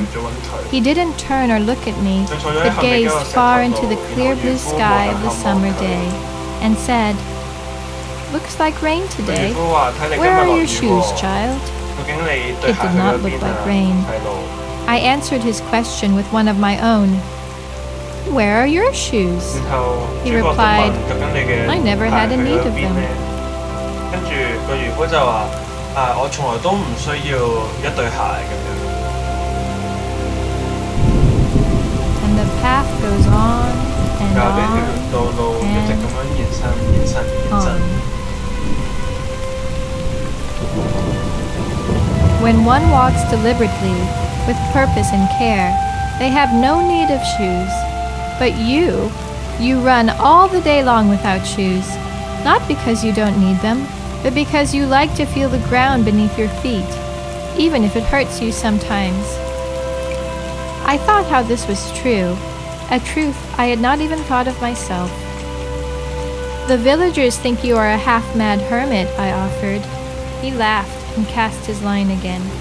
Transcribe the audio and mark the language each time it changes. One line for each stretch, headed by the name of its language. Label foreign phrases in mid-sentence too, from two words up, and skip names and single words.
English: He didn't turn or look at me, but gazed far into the clear blue sky of the summer day, and said, "Looks like rain today. Where are your shoes, child?" It did not look like rain. I answered his question with one of my own. "Where are your shoes?" He replied, "I never had a need of them."
Cantonese: 跟住個漁夫就話：我從來都唔需要一對鞋咁樣。
English: And the path goes on and
Cantonese: 呢條
English: on
Cantonese: 道路一直咁樣延伸。
English: When one walks deliberately, with purpose and care, they have no need of shoes. But you run all the day long without shoes, not because you don't need them, but because you like to feel the ground beneath your feet, even if it hurts you sometimes. I thought how this was true, a truth I had not even thought of myself. The villagers think you are a half-mad hermit, I offered. He laughed and cast his line again.